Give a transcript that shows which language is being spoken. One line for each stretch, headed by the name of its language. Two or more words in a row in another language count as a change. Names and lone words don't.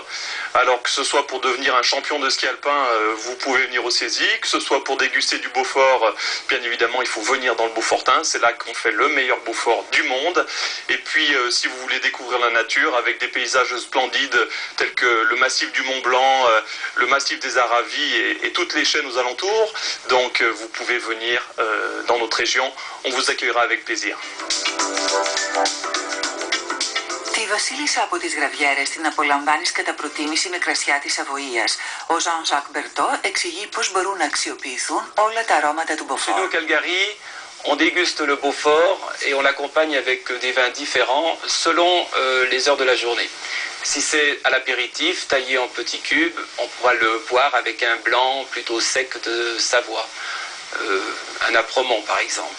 French: Alors que ce soit pour devenir un champion de ski alpin, vous pouvez venir au Cési, que ce soit pour déguster du Beaufort, bien évidemment il faut venir dans le Beaufortain, c'est là qu'on fait le meilleur Beaufort du monde. Et puis si vous voulez découvrir la nature avec des paysages splendides tels que le massif du Mont Blanc, le massif des Aravis et toutes les chaînes aux alentours, donc vous pouvez venir dans notre région, on vous accueillera avec plaisir.
Greek: Τη βασίλισσα από τις Γραβιέρες την απολαμβάνεις κατά προτίμηση με κρασιά της Σαβοΐας. Ο Jean-Jacques Berthaud εξηγεί πώς μπορούν να αξιοποιηθούν όλα τα αρώματα του Beaufort.
French: Chez nous, au Calgary, on déguste le Beaufort et on l'accompagne avec des vins différents selon les heures de la journée. Si c'est à l'apéritif, taillé en petits cubes, on pourra le boire avec un blanc plutôt sec de Savoie, un Apremont par exemple.